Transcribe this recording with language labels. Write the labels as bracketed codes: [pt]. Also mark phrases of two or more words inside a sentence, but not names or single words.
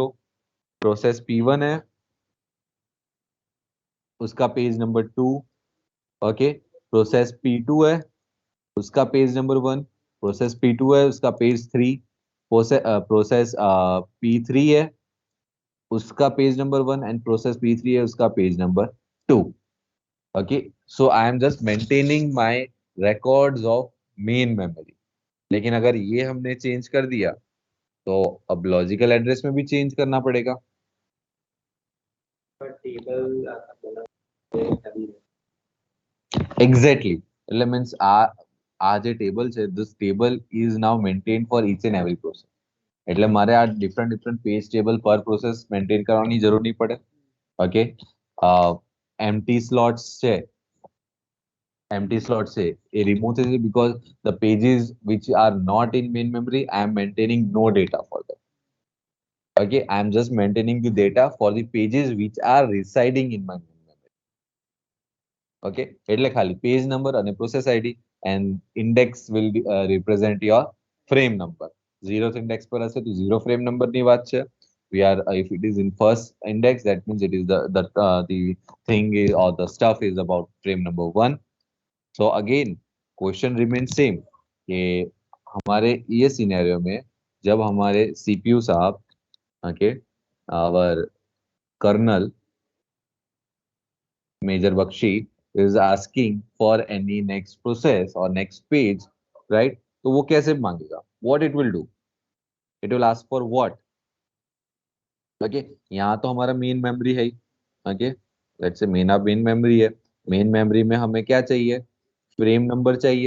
[en] process P1 [hi] है, उसका [en] page number 2. okay, process P2 [hi] है, उसका [en] page number 1. [hi] प्रोसेस P2 है, उसका पेज 3. [en] process P3 [hi] है, उसका [en] page number 1. and process P3 [hi] है, उसका [en] page number 2. okay, so I am just maintaining my records of main memory. [hi] लेकिन अगर ये हमने चेंज कर दिया तो अब [en] logical address [hi] में भी चेंज करना पड़ेगा. [en] Exactly. [gu] એટલે means આ જે ટેબલ છે, [en] this table is now maintained for each and every process. [gu] એટલે મારે આ [en] different page table per process maintain [gu] કરવાની જરૂર નહીં પડે. ઓકે, [en] empty slots [gu] છે, એ [en] remove [gu] થઈ જશે [en] because the pages which are not in main memory I am maintaining no data for them. Okay, I am just maintaining the data for the pages which are residing in my main memory. Okay, [gu] એટલે ખાલી [en] page number અને process ID and index will represent your frame number. 0th index [gu] પર હશે તો 0 [en] frame number [gu] ની વાત છે. [en] We are if it is in first index, that means it is the thing is or the stuff is about frame number 1. So again question remains same [hi] कि हमारे ये सिनेरियो में जब हमारे CPU साहब, [en] okay, our kernel Major Bakshi is asking for any next process or next page, right? [hi] तो वो कैसे मांगेगा? [en] What it will do? It will ask for what? [hi] Okay, यहाँ तो हमारा [en] main memory [hi] है. [en] okay, let's say main memory [hi] है. [en] main memory [hi] में हमें क्या चाहिए, [en] frame number [hi] चाहिए.